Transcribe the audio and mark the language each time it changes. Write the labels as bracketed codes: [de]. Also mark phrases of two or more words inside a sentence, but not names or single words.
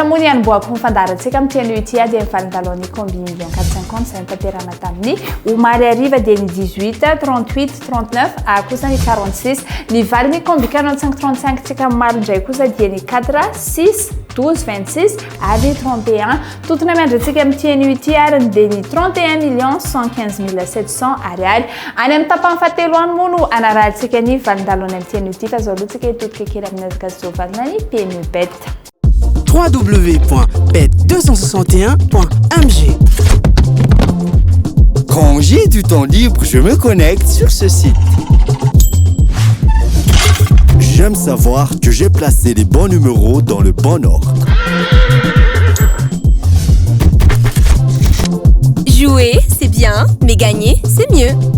[mg] moa ny anomboako ny fandaharantsika amin'ny tian'io ity dia mivalindalony combi 450 zay mitanterana tamin'ny omary ariva dia ny 18 38 39 kosa ny 46 ny valiny combi 4535 tsika malindray kosa dia ny 4 6 12 26 ary 31 totona miandratsika amin'ny tian'io ity ary dia ny 31,115,700 ariary any amin'ny tapany fahatelo any moa no anarahantsika ny valindalony amin'ny tian'io ity fa zao aloha tsika hitodika kely amin'ny azokazovanina ny PME Bet www.bet261.mg. [fr] Quand j'ai du temps libre, je me connecte sur ce site. J'aime savoir que j'ai placé les bons numéros dans le bon ordre. Jouer, c'est bien, mais gagner, c'est mieux.